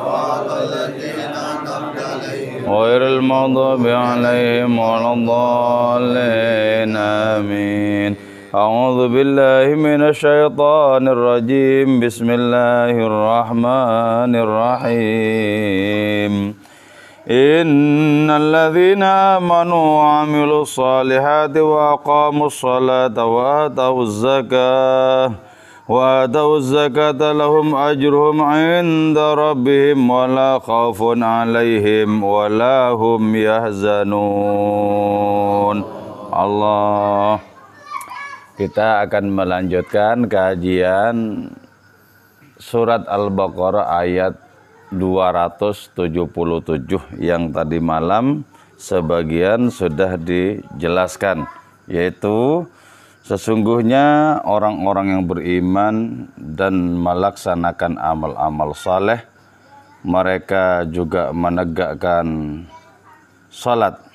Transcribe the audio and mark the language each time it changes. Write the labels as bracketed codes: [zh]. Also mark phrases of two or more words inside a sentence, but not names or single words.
[ar] غير المغضوب عليهم ولا الضالين. Amin. أعوذ بالله من الشيطان الرجيم. بسم الله الرحمن الرحيم. إن الذين آمنوا وعملوا الصالحات وأقاموا الصلاة وآتوا الزكاة لهم أجرهم عند ربهم ولا خوف عليهم ولا هم يحزنون. Allah. [id] Kita akan melanjutkan kajian surat Al-Baqarah ayat 277 yang tadi malam sebagian sudah dijelaskan, yaitu sesungguhnya orang-orang yang beriman dan melaksanakan amal-amal saleh, mereka juga menegakkan salat,